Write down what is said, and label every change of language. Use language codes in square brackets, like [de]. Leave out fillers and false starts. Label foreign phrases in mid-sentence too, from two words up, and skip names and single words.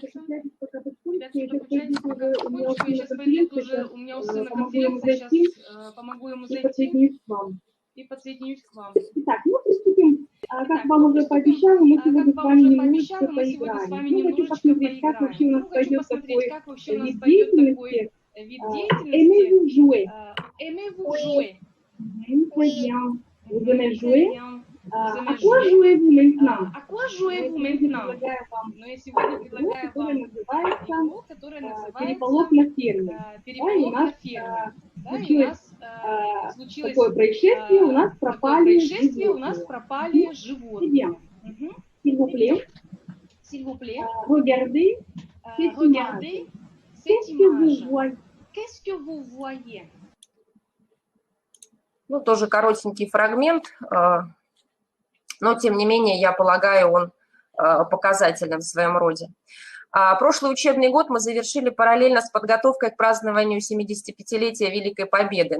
[ru] Ребята, кто подключается, пока закончу, я сейчас пойду уже, у меня у сына конференция, сейчас помогу ему зайти и подсоединюсь к вам. Итак, мы приступим, как вам уже пообещала, мы сегодня с вами немножечко поиграем. Я хочу посмотреть, как вообще у нас пойдет такой вид деятельности. [fr] Aimez-vous jouer? Aimez-vous jouer? Très bien. Vous aimez jouer? À quoi jouez-vous maintenant? À quoi jouez-vous maintenant? [ru] Но я сегодня предлагаю вам игру, которая называется «Переполох на ферме». «Переполох на ферме». Да, и у нас случилось такое происшествие, у нас пропали животные. [fr] S'il vous plaît. S'il vous plaît. Regardez cette image. Qu'est-ce que vous voyez? [ru] Ну, тоже коротенький фрагмент, но, тем не менее, я полагаю, он показательным в своем роде. Прошлый учебный год мы завершили параллельно с подготовкой к празднованию 75-летия Великой Победы.